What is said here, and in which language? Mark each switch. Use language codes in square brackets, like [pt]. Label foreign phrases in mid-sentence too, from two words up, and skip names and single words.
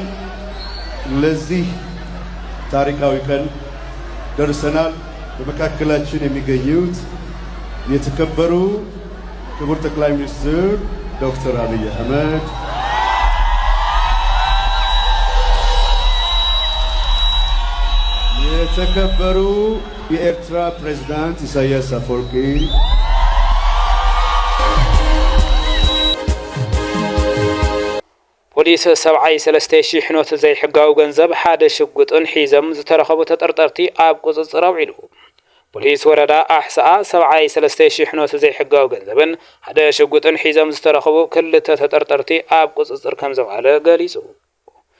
[am] ለዚህ ታሪካዊ ቀን ደርሰናል። በመካከላችን የሚገኙት የተከበሩ ክቡር ጠቅላይ ሚኒስትር ዶክተር አብይ አህመድ፣ የተከበሩ የኤርትራ ፕሬዝዳንት ኢሳያስ አፈወርቂ፣ [ti] ፖሊስ 73,000 ኖት ዘይሕጋዊ ገንዘብ ሓደ ሽጉጥን ሒዘም ዝተረኸቡ ተጠርጠርቲ ኣብ ቁፅፅር ኣውዒሉ። ፖሊስ ወረዳ ኣሕሳኣ 73,000 ኖት ዘይሕጋዊ ገንዘብን ሓደ ሽጉጥን ሒዘም ዝተረኸቡ ክልተ ተጠርጠርቲ ኣብ ቁፅፅር ከም ዘውዓለ ገሊጹ።